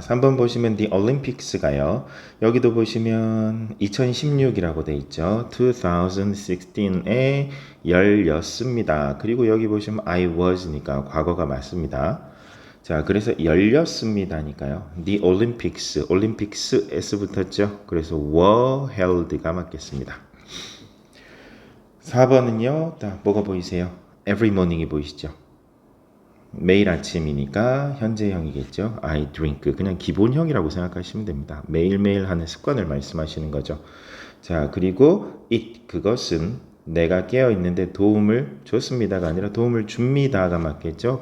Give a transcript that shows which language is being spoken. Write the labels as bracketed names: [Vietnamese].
[Korean] 3번 보시면 [English] The Olympics [Korean] 가요. 여기도 보시면 2016이라고 돼 있죠. 2016에 열렸습니다. 그리고 여기 보시면 [English] I was [Korean] 니까 과거가 맞습니다. 자, 그래서 열렸습니다니까요. [English] The Olympics, Olympics S [Korean] 붙었죠. 그래서 [English] were held [Korean] 가 맞겠습니다. 4번은요. 뭐가 보이세요? [English] Every morning [Korean] 이 보이시죠? 매일 아침이니까 현재형이겠죠. [English] I drink. [Korean] 그냥 기본형이라고 생각하시면 됩니다. 매일매일 하는 습관을 말씀하시는 거죠. 자, 그리고 it. 그것은 내가 깨어 있는데 도움을 줬습니다가 아니라 도움을 줍니다가 맞겠죠.